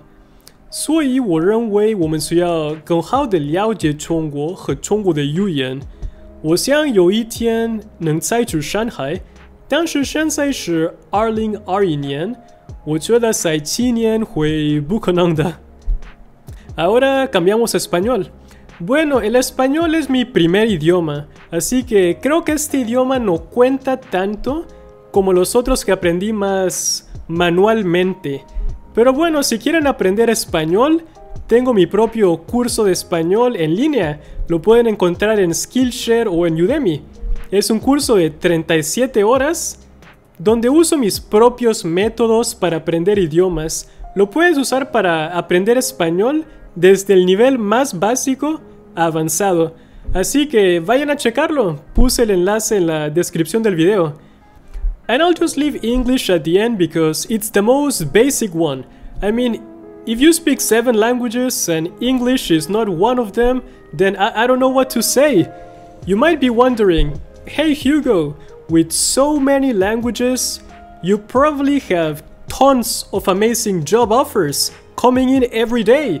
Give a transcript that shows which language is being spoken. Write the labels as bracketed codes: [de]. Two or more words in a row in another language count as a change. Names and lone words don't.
[zh] 所以我认为我们需要更好的了解中国和中国的语言。我想有一天能再去上海，但是现在是2021年，我觉得在7年会不可能的。 [es] Ahora cambiamos a español. Bueno, el español es mi primer idioma, así que creo que este idioma no cuenta tanto como los otros que aprendí más manualmente. Pero bueno, si quieren aprender español, tengo mi propio curso de español en línea. Lo pueden encontrar en Skillshare o en Udemy. Es un curso de 37 horas donde uso mis propios métodos para aprender idiomas. Lo puedes usar para aprender español desde el nivel más básico a avanzado. Así que vayan a checarlo. Puse el enlace en la descripción del video. [en] And I'll just leave English at the end because it's the most basic one. I mean, if you speak 7 languages and English is not one of them, then I don't know what to say. You might be wondering, hey Hugo, with so many languages, you probably have tons of amazing job offers coming in every day.